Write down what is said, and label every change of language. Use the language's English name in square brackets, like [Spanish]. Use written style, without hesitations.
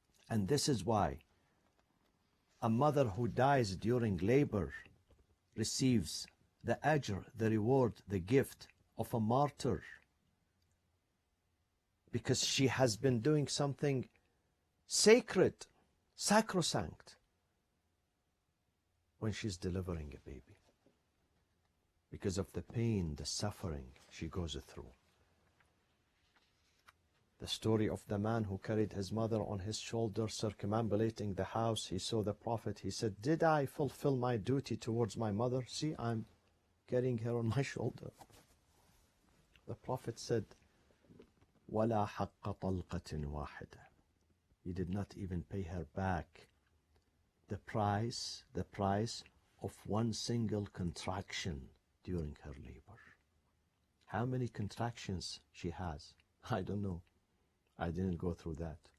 [English] And this is why a mother who dies during labor receives the ajr, the reward, the gift of a martyr, because she has been doing something sacred, sacrosanct, when she's delivering a baby, because of the pain, the suffering she goes through. The story of the man who carried his mother on his shoulder, circumambulating the house. He saw the Prophet. He said, did I fulfill my duty towards my mother? See, I'm carrying her on my shoulder. The Prophet said, [Arabic] وَلَا حَقَّ طَلْقَةٍ وَاحِدَةٍ. [English] He did not even pay her back the price of one single contraction during her labor. How many contractions she has? I don't know. I didn't go through that.